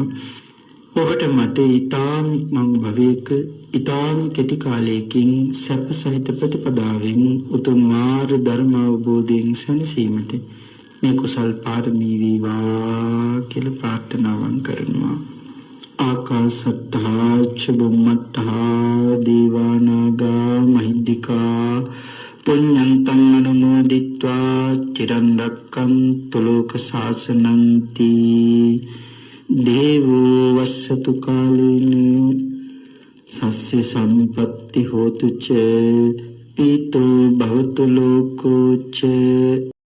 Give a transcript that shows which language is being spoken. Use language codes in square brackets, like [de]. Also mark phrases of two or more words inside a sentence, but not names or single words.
[si] ඔබට මට ඊතාම මං භවයක ඊතාම කෙටි කාලයකින් සැප සහිත ප්‍රතිපදාවෙන් උතුම් මාර්ග ධර්ම අවබෝධයෙන් සැනසීමට මේ කුසල් පාරමී වේවා කියලා ප්‍රාර්ථනාවන් කරනවා. [pi] ආකාශට්ටා චුම්මට්ටා දීවානාගා මහිද්దికා පුඤ්ඤන්තං අනුමෝදිත්වා චිරන් රක්ඛන්තු ලෝක ශාසනන්ති දේවෝ වස්සතු කාලේන සස්්‍ය සම්පත්ති හෝතු ච පීතෝ භවතු ලෝකෝ ච